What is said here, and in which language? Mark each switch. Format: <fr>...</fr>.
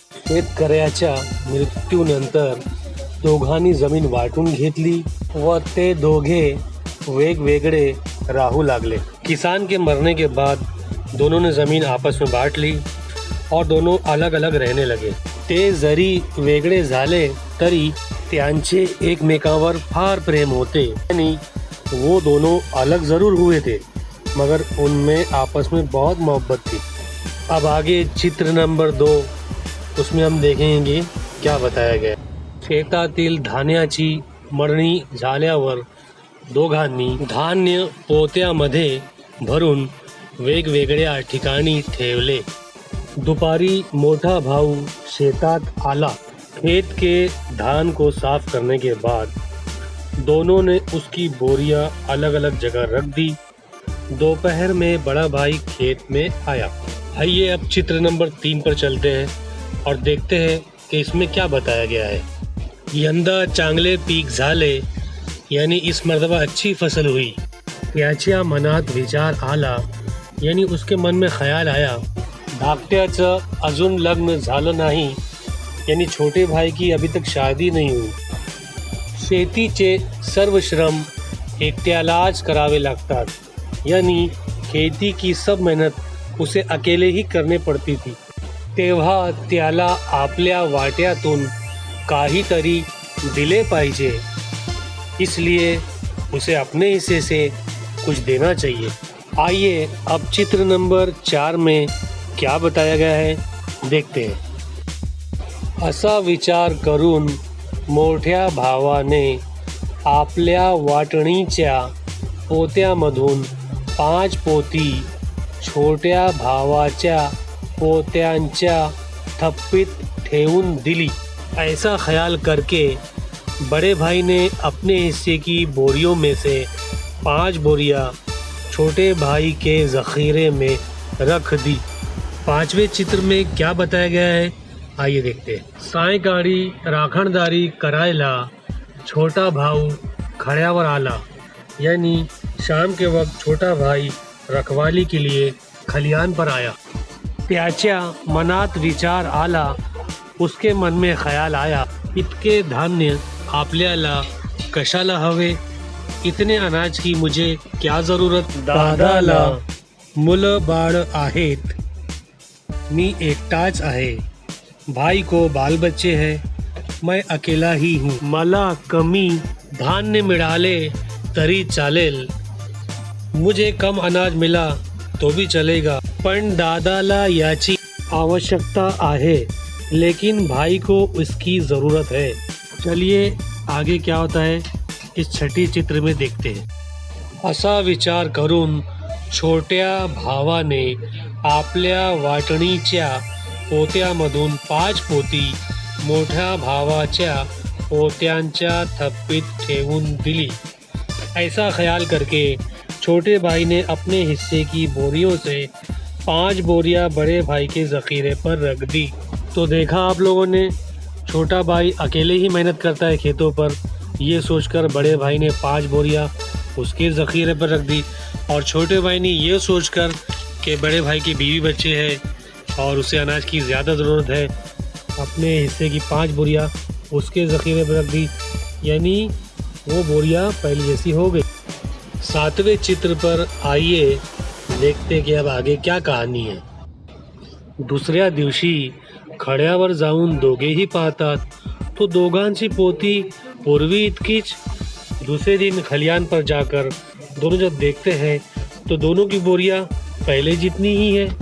<mr>शेतकऱ्याच्या मृत्यूनंतर दोघांनी जमीन वाटून घेतली व ते दोघे वेगवेगळे राहू लागले।</mr> <hi>किसान के मरने के बाद दोनों ने जमीन आपस में बांट ली और दोनों अलग अलग रहने लगे।</hi> <mr>ते जरी वेगळे झाले तरी त्यांचे एकमेकांवर फार प्रेम होते,</mr> <hi>यानी वो दोनों अलग ज़रूर हुए थे मगर उनमें आपस में बहुत मोहब्बत थी। अब आगे चित्र नंबर 2, उसमें हम देखेंगे क्या बताया गया।</hi> <mr>शेतातील धान्याची मळणी झाल्यावर दोघांनी धान्य पोत्यामध्ये भरून वेगवेगळ्या ठिकाणी ठेवले। दुपारी मोटा भाऊ शेतात आला।</mr> <hi>खेत के धान को साफ करने के बाद दोनों ने उसकी बोरियां अलग अलग जगह रख दी। दोपहर में बड़ा भाई खेत में आया। आइए अब चित्र नंबर 3 पर चलते हैं और देखते हैं कि इसमें क्या बताया गया है।</hi> <mr>यंदा चांगले पीक झाले,</mr> <hi>यानी इस मर्तबा अच्छी फसल हुई।</hi> <mr>त्याच्या मनात विचार आला,</mr> <hi>यानी उसके मन में ख्याल आया।</hi> <mr>धाकट्याचं अजून लग्न झालं नाही,</mr> <hi>यानी छोटे भाई की अभी तक शादी नहीं हुई।</hi> <mr>शेतीचे सर्व श्रम एकट्यालाच करावे लागतात,</mr> <hi>यानी खेती की सब मेहनत उसे अकेले ही करने पड़ती थी।</hi> <mr>तेव्हा त्याला आपल्या वाट्यातून काहीतरी दिले पाहिजे,</mr> <hi>इसलिए उसे अपने हिस्से से कुछ देना चाहिए। आइए अब चित्र नंबर 4 में क्या बताया गया है देखते हैं।</hi> <mr>असा विचार करून मोठ्या भावाने आपल्या वाटणीच्या पोत्यामधून 5 पोती छोट्या भावाच्या पोत्यांच्या थप्पीत ठेवून दिली।</mr> <hi>ऐसा ख्याल करके बड़े भाई ने अपने हिस्से की बोरियों में से 5 बोरियां छोटे भाई के ज़ख़ीरे में रख दी। 5वें चित्र में क्या बताया गया है आइए देखते हैं।</hi> <mr>सायंकाळी राखणदारी करायला छोटा भाऊ खड्यावर आला,</mr> <hi>यानी शाम के वक्त छोटा भाई रखवाली के लिए खलियान पर आया।</hi> <mr>त्याच्या मनात विचार आला,</mr> <hi>उसके मन में ख्याल आया,</hi> <mr>इतके धान्य आपल्याला कशाला हवे,</mr> <hi>इतने अनाज की मुझे क्या ज़रूरत।</hi> <mr>दादाला मुलं बाळ आहेत, मी एकटाच आहे।</mr> <hi>भाई को बाल बच्चे हैं, मैं अकेला ही हूँ।</hi> <mr>मला कमी धान्य मिळाले तरी चालेल,</mr> <hi>मुझे कम अनाज मिला तो भी चलेगा,</hi> <mr>पण दादाला याची आवश्यकता आहे,</mr> <hi>लेकिन भाई को इसकी ज़रूरत है। चलिए आगे क्या होता है इस छठी चित्र में देखते हैं।</hi> <mr>असा विचार करून छोट्या भावाने आपल्या वाटणीच्या पोत्यामधून 5 पोती मोठ्या भावाच्या पोत्यांच्या थप्पीत ठेवून दिली।</mr> <hi>ऐसा ख्याल करके छोटे भाई ने अपने हिस्से की बोरियों से 5 बोरियां बड़े भाई के ज़ख़ीरे पर रख दी। तो देखा आप लोगों ने, छोटा भाई अकेले ही मेहनत करता है खेतों पर, ये सोचकर बड़े भाई ने 5 बोरियां उसके ज़ख़ीरे पर रख दी। और छोटे भाई ने ये सोचकर कि बड़े भाई की बीवी बच्चे हैं और उसे अनाज की ज़्यादा ज़रूरत है, अपने हिस्से की 5 बोरियां उसके ज़ख़ीरे पर रख दी, यानी वो बोरियां पहले जैसी हो गई। 7वें चित्र पर आइए देखते कि अब आगे क्या</hi> <mr>कहाणी आहे. दुसऱ्या दिवशी खड्यावर जाऊन दोघेही पाहतात तो दोघांची पोती पूर्वी इतकीच.</mr> <hi>दूसरे दिन खलियान पर जाकर दोनों जब देखते हैं तो दोनों की बोरियां पहले जितनी ही है.</hi>